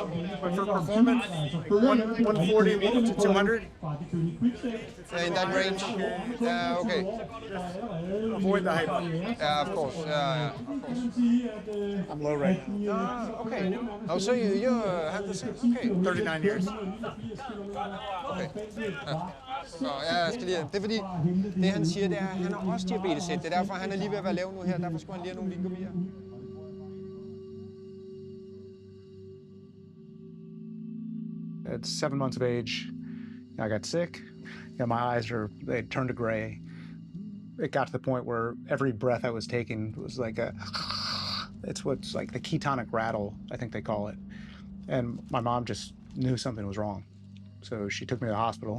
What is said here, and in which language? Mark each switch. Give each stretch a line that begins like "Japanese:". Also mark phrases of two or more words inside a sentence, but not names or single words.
English: But for performance, 140 to 200? In that range? Yeah, okay. Avoid the hypo. Yeah, of course. Yeah, of course. I'm low right now. Okay. Oh, so you have the same? Okay. 39 years. Okay.
Danish: Ja, jeg skal lige, det er fordi, det han siger, det er, han har også diabetes. Det er derfor, han er lige ved at være lav nu her. Derfor skulle han lige have nogle vingumier.
English: At 7 months of age, I got sick. My eyes they turned to gray. It got to the point where every breath I was taking was like it's what's like the ketonic rattle, I think they call it. And my mom just knew something was wrong. So she took me to the hospital.